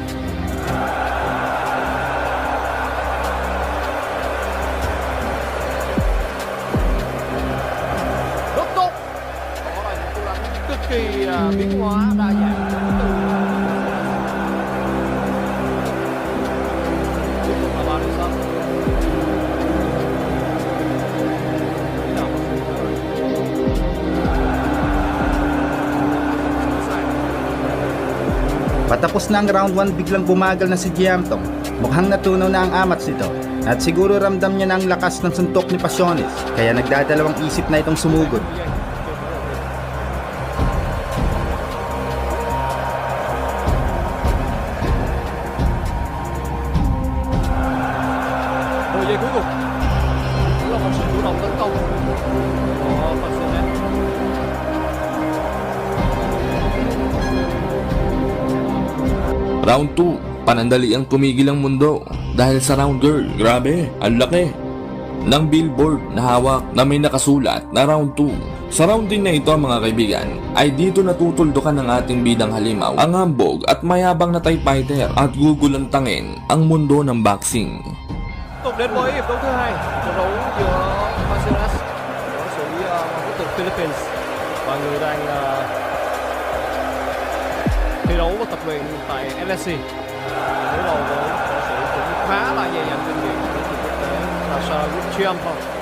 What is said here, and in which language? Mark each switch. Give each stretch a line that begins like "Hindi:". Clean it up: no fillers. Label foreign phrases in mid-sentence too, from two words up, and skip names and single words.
Vietnamese: Cực kỳ biến hóa đa dạng từ tiếp tục là Borisov.
Filipino: Patapos na ang round 1, biglang bumagal na si Giamtong. Mukhang natunaw na ang amats nito. At siguro ramdam niya na ang lakas ng suntok ni Pasiones, kaya nagdadalawang isip na itong sumugod.
Vietnamese: Giây cuối cùng cũng là một sự chủ động tấn công của Pasiones.
Filipino: Round 2, panandali ang tumigil ang mundo dahil sa
English: round girl.
Filipino: Grabe, ang laki ng billboard na hawak na may nakasulat na round 2. Sa round din na ito mga kaibigan, ay dito natutuldukan ng ating bidang halimaw ang hambog at mayabang na
English: Thai fighter
Filipino: at gugulantangin ang mundo ng boxing.
Vietnamese: Tục đến với hiệp đấu thứ hai, trận đấu giữa Pasiones, võ sĩ quốc tịch Philippines và người đang thi đấu và tập luyện tại MSC. Đối đầu với võ sĩ cũng khá là dày dặn kinh nghiệm đến từ quốc tế là Sarawut Chomthong.